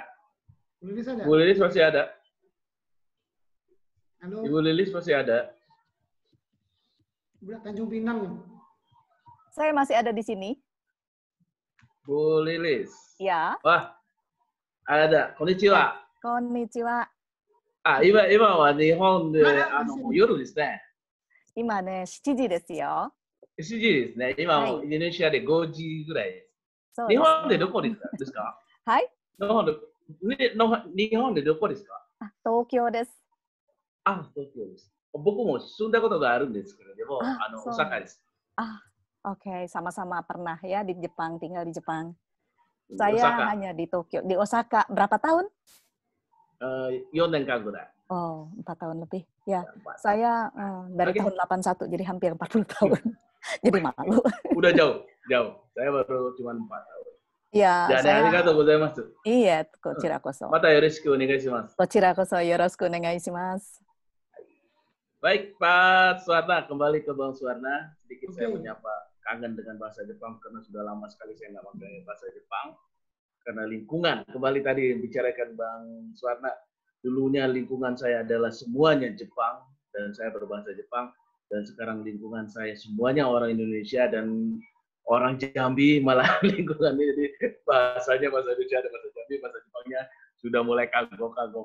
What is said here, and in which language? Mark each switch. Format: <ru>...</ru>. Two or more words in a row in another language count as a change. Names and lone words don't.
<id>Bu Lilis masih ada? Halo. Ibu Lilis masih ada? Tanjung Pinang. Saya masih ada di sini. Bu Lilis. Ya. Wah, ada.</id> <ja>Konnichiwa. Konnichiwa. 今は日本で夜ですね。今ね、7時ですよ。 7時ですね。今もインドネシアで5時ぐらいです。そうですね。日本でどこですか？はい。日本でどこですか？東京です。東京です。僕も住んだことがあるんですけれども、大阪です。</ja> <id>Oke, sama-sama pernah ya di Jepang, tinggal di Jepang. Saya hanya di Tokyo, di Osaka. Berapa tahun?</id> <ja>4 年間ぐらい。</ja> <id>Oh, 4 tahun lebih. Ya, saya dari tahun 81, jadi hampir 40 tahun. Jadi malu. Udah jauh. Saya baru cuma 4 tahun. Ya, saya...</id> <ja>ありがとう ございます. Iya, こちら こそ. また よろしく お願いします. こちら こそ よろしく お願いします.</ja> <id>Baik, Pak Suwarna, kembali ke Bang Suwarna. Sedikit saya menyapa, kangen dengan bahasa Jepang karena sudah lama sekali saya nggak pakai bahasa Jepang. Karena lingkungan, kembali tadi bicarakan Bang Suwarna, dulunya lingkungan saya adalah semuanya Jepang, dan saya berbahasa Jepang, dan sekarang lingkungan saya semuanya orang Indonesia, dan orang Jambi malah lingkungan ini, jadi bahasanya bahasa Indonesia, ada bahasa Jambi, bahasa Jepangnya sudah mulai kagok-kagok.</id>